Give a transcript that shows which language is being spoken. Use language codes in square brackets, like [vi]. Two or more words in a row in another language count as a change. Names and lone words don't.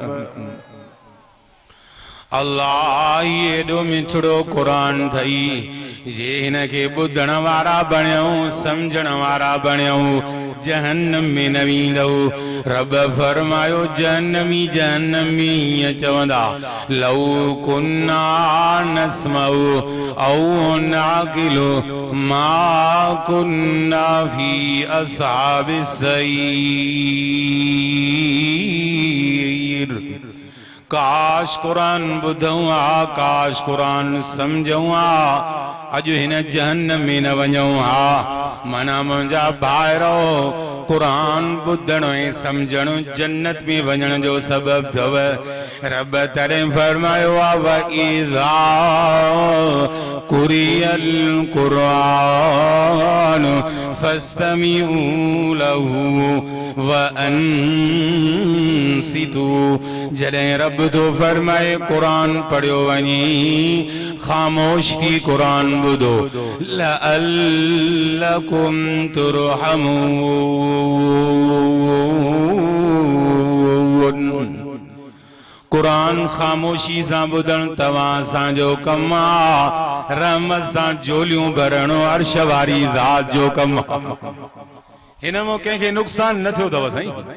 [sd] अल्लाह एडो मिठड़ो कुरान थई जे हिन खे ॿुधण वारा बणियऊं समझण वारा बणियऊं जहन्नम में न वेंदव रब फरमायो जहन्नमी जहन्नमी हीअं चवंदा [ar] لو كنا نسمع أو نعقل ما كنا في أصحاب [sd] सईर काश कुरान ॿुधऊं आ काश कुरान समझऊं आ अॼु हिन जहन्नम में न वञऊं हा मना मुंहिंजा भाइरो कुरान ॿुधण ऐं समझण जन्नत में वञण जो सबब अथव रब तॾहिं फरमायो आहे [ar] وإذا قرئ القرآن فاستمعوا له وأنصتوا [sd] जॾहिं रब तो फरमाए कुरान पढ़ियो वञी ख़ामोश थी कुरान ॿुधो [ar] لعلكم ترحمون [sd] कुरान खामोशी सां ॿुधण तव्हां असांजो कमु आहे रहमत सां झोलियूं भरणो अर्श वारी ज़ात जो कमु हिन में कंहिंखे नुक़सान न थियो अथव साईं